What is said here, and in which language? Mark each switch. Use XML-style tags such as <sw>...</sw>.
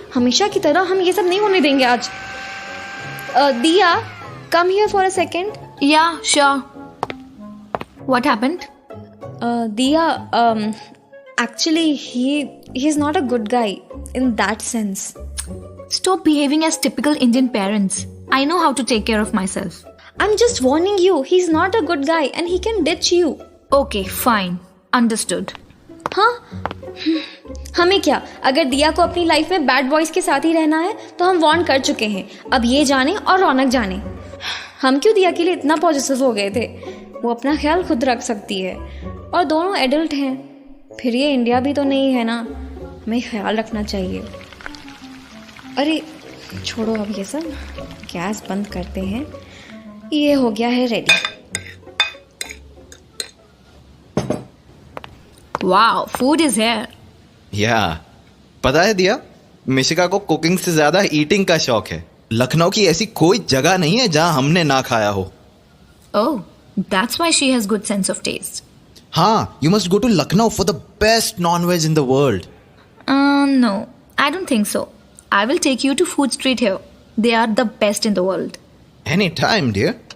<hi>हमेशा की तरह हम ये सब नहीं होने देंगे आज।</hi> <en>Diya, come here for a second. Yeah, sure. What happened? Diya, actually, he's not a good guy in that sense. Stop behaving as typical Indian parents. I know how to take care of myself. I'm just warning you, he's not a good guy and he can ditch you. Okay, fine. Understood.</en> <hi>हाँ, हमें क्या, अगर दिया को अपनी life में bad boys के साथ ही रहना है तो हम वार्न कर चुके हैं. अब ये जाने और रौनक जाने. हम क्यों दिया के लिए इतना पॉजिटिव हो गए थे? वो अपना ख्याल खुद रख सकती है और दोनों एडल्ट हैं. फिर ये इंडिया भी तो नहीं है ना, हमें ख्याल रखना चाहिए. अरे छोड़ो अब ये सब, गैस बंद करते हैं. ये हो गया है ready.</hi> <en>Wow, food is here. Yeah.</en> <hi>पता है दिया, मिशिका को कुकिंग से ज्यादा ईटिंग का शौक है. लखनऊ की ऐसी कोई जगह नहीं है जहां हमने ना खाया हो.</hi> <en>Oh, that's why she has good sense of taste.</en> <hi>हाँ,</hi> <en>you must go to Lucknow for the best non-veg in the world. No, I don't think so. I will take you to Food Street here. They are the best in the world. Anytime, dear.</en>